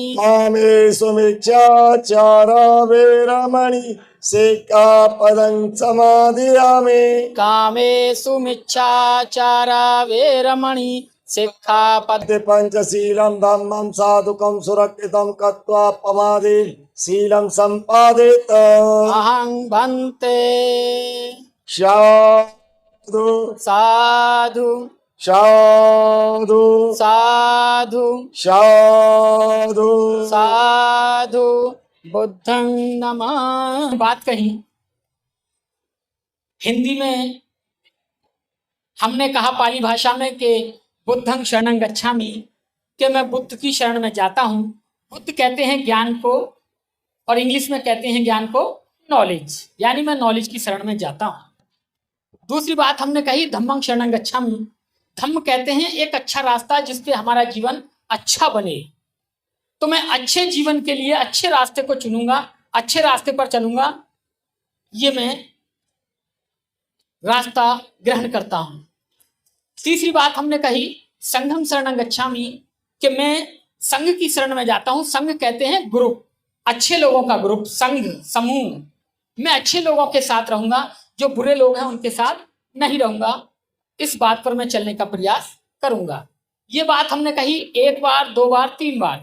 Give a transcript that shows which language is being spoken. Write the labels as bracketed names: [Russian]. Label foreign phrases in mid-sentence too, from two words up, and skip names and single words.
[Pali] कामेषु मिथ्याचारा वेरमणि सिक्खापदं समादियामि कामेषु मिच्छाचारा वेरमणि सिक्खापद पंचशीलं धम्मं साधुकं सुरक्षितं कृत्वा पमादि शीलं सम्पादित अहं भन्ते साधु साधु साधु साधु साधु साधु बुद्धं नमः। [Hindi] बात कही हिंदी में हमने कहा पाली भाषा में कि [Pali] बुद्धं शरणं गच्छामि, [Hindi] कि मैं बुद्ध की शरण में जाता हूँ। बुद्ध कहते हैं ज्ञान को, और इंग्लिश में कहते हैं ज्ञान को नॉलेज, यानी मैं नॉलेज की शरण में जाता हूँ। दूसरी बात हमने कही [Pali] धम्मं शरणं गच्छामि। [Hindi] धम्म कहते हैं एक अच्छा रास्ता जिसपे हमारा जीवन अच्छा बने। तो मैं अच्छे जीवन के लिए अच्छे रास्ते को चुनूंगा, अच्छे रास्ते पर चलूंगा, ये मैं रास्ता ग्रहण करता हूं। तीसरी बात हमने कही [Pali] संघं शरणं गच्छामि, [Hindi] कि मैं संघ की शरण में जाता हूं। संघ कहते हैं ग्रुप, अच्छे लोगों का ग्रुप, संघ, समूह। मैं अच्छे लोगों के साथ रहूंगा, जो बुरे लोग हैं उनके साथ नहीं रहूंगा। इस बात पर मैं चलने का प्रयास करूंगा। ये बात हमने कही एक बार, दो बार, तीन बार।